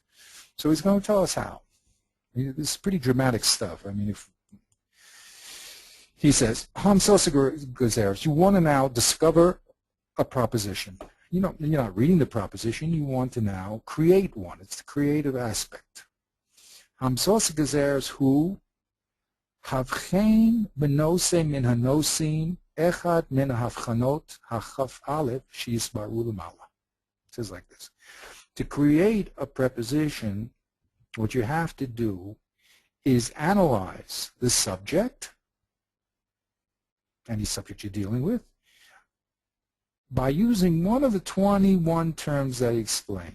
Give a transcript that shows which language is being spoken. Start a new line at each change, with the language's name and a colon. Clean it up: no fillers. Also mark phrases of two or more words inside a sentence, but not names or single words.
English: So he's going to tell us how. This is pretty dramatic stuff. I mean, if he says, you want to now discover a proposition. You're not reading the proposition. You want to now create one. It's the creative aspect.
Hebrew: המצאת גזירת הוא הבחין בנושא מן הנושאים אחד מן הבחנות הכ״ף אל״ף שהסבירו למעלה.
English: It says like this. To create a preposition, what you have to do is analyze the subject, any subject you're dealing with, by using one of the 21 terms that he explained.